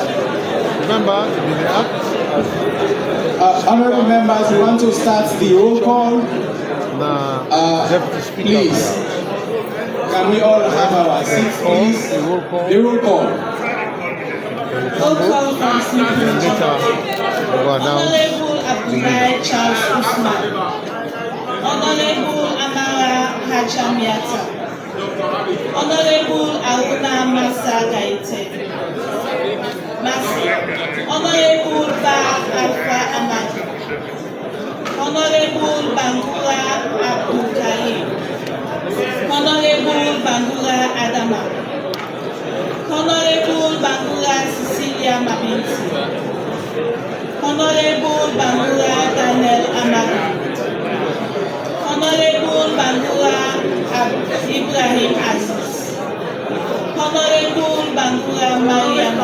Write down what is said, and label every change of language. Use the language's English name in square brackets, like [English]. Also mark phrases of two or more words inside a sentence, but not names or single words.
[English] Remember, in the Act as honorable members, we want to start the roll call. Deputy Speaker. Please, can we all have our seats, please? The roll call. The roll call. Roll call from Simple Honorable Abdullahi Charles Usman. Honorable Amara Hajamiata. Honorable Aruna Masa Gaite. Honorable Ba Alpha Amadi. Honorable Bangura Abdul Karim. Honorable Bangura Adama. Honorable Bangura Cecilia Mabinti. Honorable Bangura Daniel Amadu. Honorable Bangura Ibrahim Aziz. Honorable Bangura Mariam.